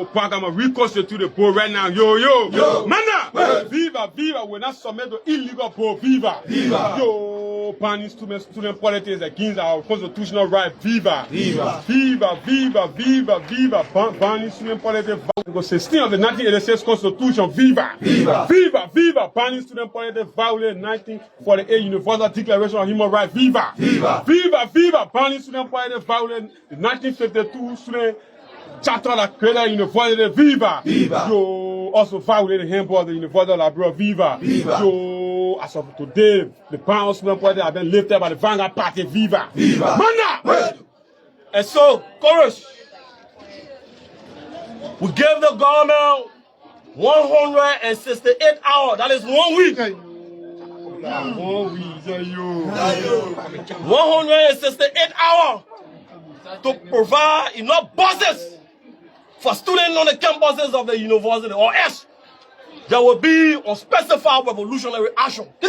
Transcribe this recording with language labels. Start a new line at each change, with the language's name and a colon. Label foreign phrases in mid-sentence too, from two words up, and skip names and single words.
English: Pagama reconstitute the board right now. Yo. Mana. Viva. Will not submit to illegal board. Viva. Yo. banning student politics against our constitutional right. Viva! Viva! Viva! Viva! Viva! Viva! Banning student politics. Article 16 of the 1986 Constitution. Viva! Viva! Viva! Viva! Banning student politics violated 1948 Universal Declaration of Human Rights. Viva! Viva! Viva! Viva! Banning student politics violated the 1952 student charter that created University. Viva! Viva! Yo, also violated the handbook of the University of Liberia. Viva! Viva! Yo, as of today, the ban on student politics have been lifted by the Vanguard Party. Viva! Viva! Manda! And so, chorus, we gave the government 168 hours, that is 1 week. 168 hours to provide enough buses for students on the campuses of the university, or else there will be unspecified revolutionary action.